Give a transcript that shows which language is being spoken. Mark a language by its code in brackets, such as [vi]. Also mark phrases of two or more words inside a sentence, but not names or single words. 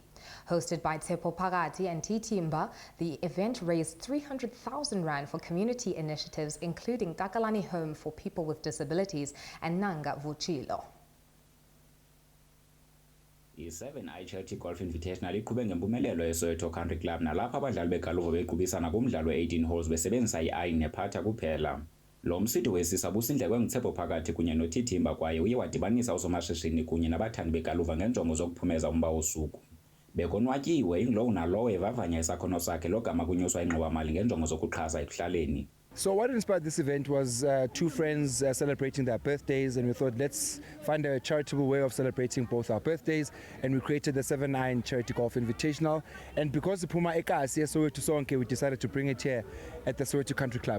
[en] Hosted by Tshepo Phakathi and Titimba, the event raised 300,000 rand for community initiatives including Takalani Home for People with Disabilities and Nanga Vuchilo. [xh] I7i Charity Golf Invitational iqhube ngempumelelo eSoweto Country Club nalapho abadlali begaluvo beqhubisana kumdlalo we-18 holes besebenzisa i-iron nephatha kuphela. Lo msitho wesisa busindlekwe nguTshepo Phakathi kunye noTitimba kwaye uye wadibanisa usomashishini kunye nabathandi begaluva ngenjongo zokuphumeza umba wosuku. Bekonwatyiwe inglowu nalowo evavanya isakhono sakhe logama kunyuswa ingxowa-mali ngenjongo zokuxhasa ekuhlaleni. [en] So what inspired this event was two friends celebrating their birthdays, and we thought let's find a charitable way of celebrating both our birthdays, and we created the 7i Charity Golf Invitational. And because the Puma Ekasi Soweto Sonke, we decided to bring it here at the Soweto Country Club.